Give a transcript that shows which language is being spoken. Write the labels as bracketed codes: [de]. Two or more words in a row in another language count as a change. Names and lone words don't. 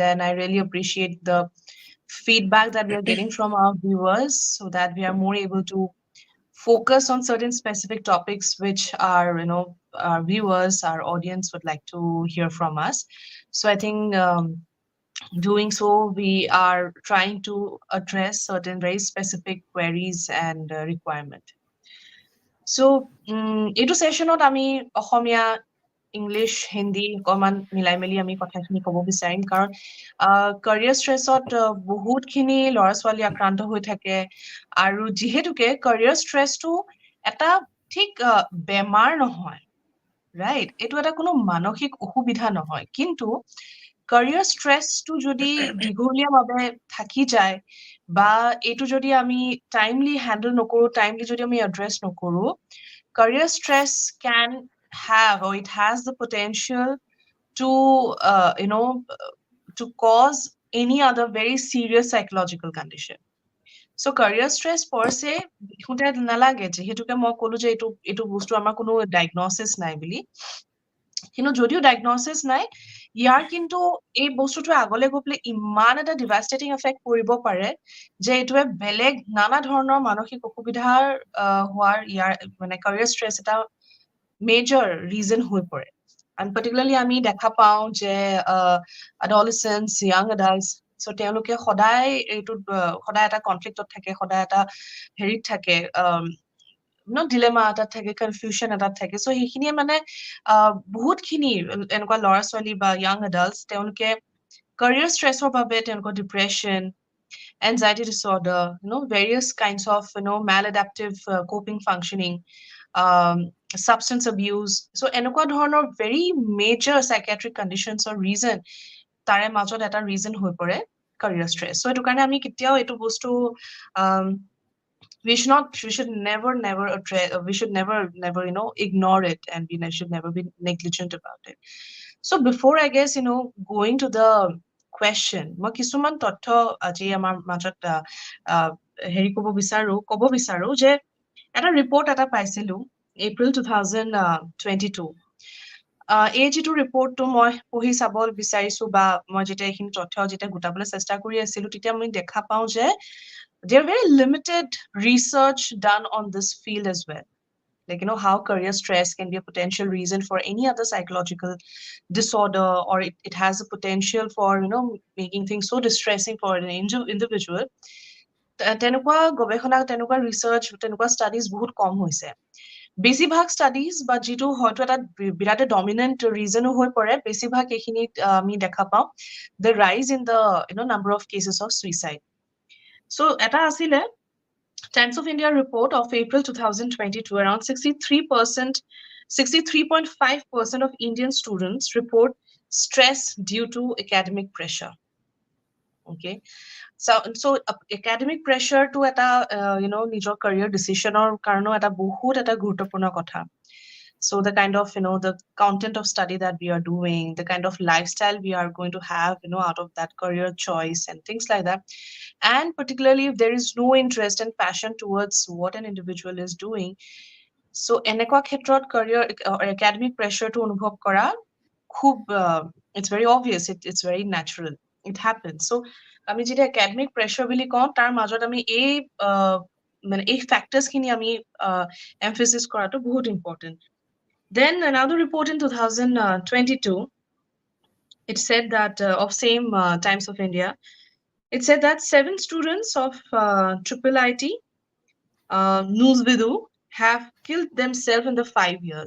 [en] And I really appreciate the feedback that we are getting from our viewers so that we are more able to focus on certain specific topics which our viewers, our audience would like to hear from us. So I think doing so, we are trying to address certain very specific queries and requirement. [as] So এইটো ছেশ্যনত আমি অসমীয়া ইংলিছ হিন্দী অকণমান মিলাই মেলি আমি কথাখিনি ক'ব বিচাৰিম, কাৰণ [en] career stress [as] বহুতখিনি ল'ৰা ছোৱালী আক্ৰান্ত হৈ থাকে। আৰু যিহেতুকে [en] career stress [as] এটা ঠিক বেমাৰ নহয়, ৰাইট? এইটো এটা কোনো মানসিক অসুবিধা নহয়, কিন্তু [en] career stress [as] যদি দীঘলীয়াভাৱে থাকি যায়, বা এইটো যদি আমি [en] timely handle [as] নকৰোঁ, টাইমলি যদি আমি এড্ৰেছ নকৰোঁ, [en] career stress can have, or it has the potential to to cause any other very serious psychological condition. So career stress per se [as] শুনতে নালাগে, যিহেতুকে মই ক'লো যে এইটো এইটো বস্তু আমাৰ কোনো ডায়গনচিছ নাই বুলি। কিন্তু যদিও ডায়গনচিছ নাই, ইয়াৰ কিন্তু এই বস্তুটোৱে আগলৈ গৈ পেলাই ইমান এটা [en] devastating effect [as] কৰিব পাৰে যে এইটোৱে বেলেগ নানা ধৰণৰ মানসিক অসুবিধাৰ হোৱাৰ ইয়াৰ মানে [en] career stress [as] এটা [en] major reason [as] হৈ পৰে। [en] And particularly [as] আমি দেখা পাওঁ যে [en] adolescents, young adults, so [as] তেওঁলোকে সদায় এইটোত সদায় এটা কনফ্লিক্টত থাকে, সদায় এটা হেৰিত থাকে, ডিলেমা এটাত থাকে, কনফিউজন এটাত থাকে। চ' সেইখিনিয়ে মানে বহুতখিনি এনেকুৱা ল'ৰা ছোৱালী বা [en] young adults [as] তেওঁলোকে [en] career stress [as] ৰ বাবে তেওঁলোকৰ ডিপ্ৰেশ্যন, [en] anxiety disorder, various kinds of, maladaptive coping functioning, um, substance abuse. So [as] এনেকুৱা ধৰণৰ [en] very major psychiatric conditions or reason [as] তাৰে মাজত এটা [en] reason [as] হৈ পৰে [en] career stress. So [as] এইটো কাৰণে আমি কেতিয়াও এইটো বস্তু [en] um, we should never address, we should never ignore it, and we should never be negligent about it. So before, I guess, going to the question, [as] মই কিছুমান তথ্য আজি আমাৰ মাজত হেৰি ক'ব বিচাৰো যে এটা ৰিপৰ্ট এটা পাইছিলো এপ্ৰিল 2022। এই যিটো ৰিপৰ্টটো মই পঢ়ি চাব বিচাৰিছো বা মই যেতিয়া এইখিনি তথ্য যেতিয়া গোটাবলৈ চেষ্টা কৰি আছিলো, তেতিয়া আমি দেখা পাওঁ যে [en] there are very limited research done on this field as well. Like, how career stress can be a potential reason for any other psychological disorder, or it has a potential for, making things so distressing for an individual. [as] তেনেকুৱা গৱেষণা, তেনেকুৱা ৰিচাৰ্চ, তেনেকুৱা ষ্টাডিজ বহুত কম হৈছে। বেছিভাগ ষ্টাডিজ বা যিটো হয়তো এটা বিৰাট [en] dominant reason [as] হৈ পৰে, বেছিভাগ এইখিনিত আমি দেখা পাওঁ [en] the rise in the number of cases of suicide. চ' [as] এটা আছিলে [en] Times of India report of April 2022, around 63.5% of Indian students report stress due to academic pressure. Okay. So academic pressure [as] টো এটা নিজৰ [en] career decision or [as] কাৰণেও এটা বহুত এটা গুৰুত্বপূৰ্ণ কথা. [en] So the kind of, the content of study that we are doing, the kind of lifestyle we are going to have, out of that career choice and things like that. And particularly if there is no interest and passion towards what an individual is doing. So [as] এনেকুৱা ক্ষেত্ৰত [en] career or academic pressure [as] টো অনুভৱ কৰা খুব, [en] it's very obvious, it's very natural, it happens. [as] So আমি যেটা [en] academic pressure [as] বুলি কওঁ, তাৰ মাজত আমি এই মানে এই ফ্যাক্টরস খিনি আমি এমফেসিস কৰাটো বহুত ইম্পর্টেন্ট। [en] Then another report in 2022, it said that of same Times of India, it said that 7 students of Triple IT Newsvidu have killed themselves in the 5 years.